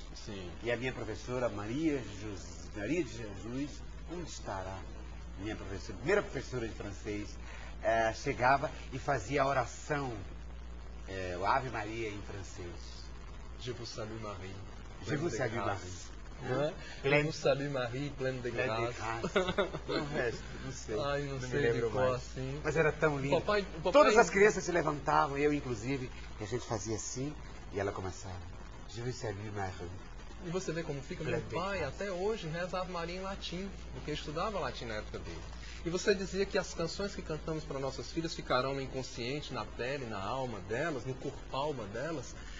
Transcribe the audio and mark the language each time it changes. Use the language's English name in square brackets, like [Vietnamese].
[Portuguese] Sim. E a minha professora Maria de Jesus, onde estará? Minha professora, primeira professora de francês, chegava e fazia a oração, o Ave Maria em francês. [French] Je vous salue Marie. Je vous salue grâce. Marie. [Portuguese] Não é? [French] Je vous salue Marie, pleine de grâce. [Portuguese] O resto, não sei. Ai, não me sei lembro de cor mais. assim. Mas era tão lindo. O papai- Todas as crianças se levantavam, eu inclusive, e a gente fazia assim, e ela começava. [French] Je vous salue Marie. [Portuguese] E você vê como fica. Meu pai até hoje reza Ave Maria em latim, porque estudava latim na época dele. E você dizia que as canções que cantamos para nossas filhas ficarão no inconsciente, na pele, na alma delas, no corpo-alma delas.